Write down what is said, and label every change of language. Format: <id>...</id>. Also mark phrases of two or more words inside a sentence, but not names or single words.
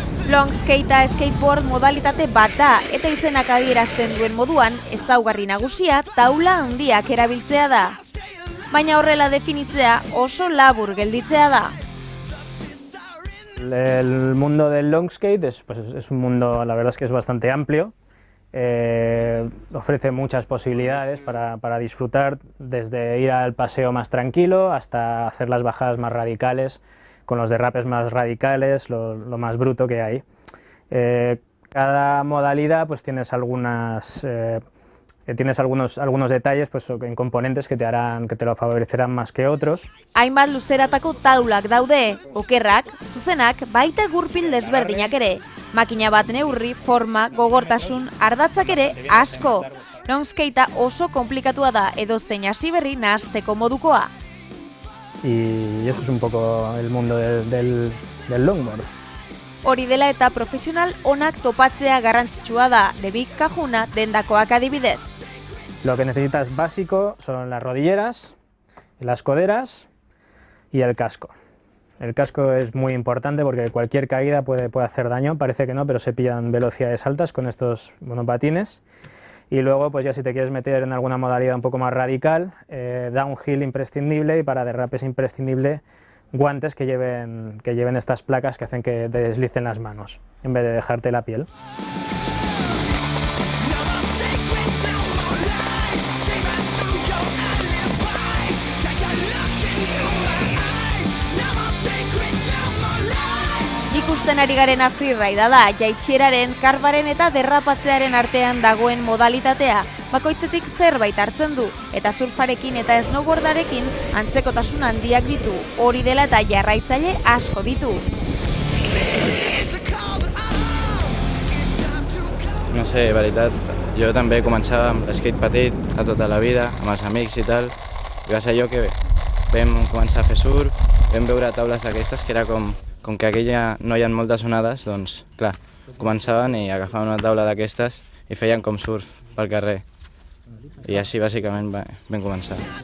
<eu>Long skate skateboard modalitate bat da eta izenak adierazten duen moduan ezaugarri nagusia taula handiak erabiltzea da. Baina horrela definitzea oso labur gelditzea da.</eu> <es>El mundo del long skate es un mundo, la verdad es que es bastante amplio. Ofrece muchas posibilidades para disfrutar, desde ir al paseo más tranquilo hasta hacer las bajadas más radicales, con los derrapes más radicales, lo más bruto que hay. Cada modalidad pues tienes algunos detalles pues, en componentes que te lo favorecerán más que otros.</es> <eu>Hainbat luzeratako taulak daude, okerrak, zuzenak, baita gurpil desberdinak ere. Makina bat neurri, forma, gogortasun, ardatzak ere asko. Long skatea oso komplikatua da edozein hasi berri nahasteko modukoa.</eu> <es>Y eso es un poco el mundo del longboard.</es> <eu>Hori dela eta profesional onak topatzea garrantzitsua da, debik kajuna dendakoak adibidez.</eu> <es>Lo que necesitas básico son las rodilleras, las coderas y el casco. El casco es muy importante porque cualquier caída puede hacer daño, parece que no, pero se pillan velocidades altas con estos monopatines. Y luego, pues ya si te quieres meter en alguna modalidad un poco más radical, downhill imprescindible, y para derrapes imprescindible, guantes que lleven estas placas que hacen que te deslicen las manos, en vez de dejarte la piel.</es> <eu>Ikusten ari garena freeride da, jaitsieraren, karbaren eta derrapatzearen artean dagoen modalitatea. Bakoitzetik zerbait hartzen du, eta surfarekin eta snowboardarekin antzekotasun handiak ditu. Hori dela eta jarraitzaile asko ditu.</eu> <ca>No sé, veritat, jo també començava amb l'skate petit a tota la vida, amb els amics i tal, i va ser allò que vam començar a fer surf, vam veure taules d'aquestes que era com que aquí ja no hi ha moltes onades, doncs, clar, començaven i agafaven una taula d'aquestes i feien com surf pel carrer. I així, bàsicament, vam començar.</ca>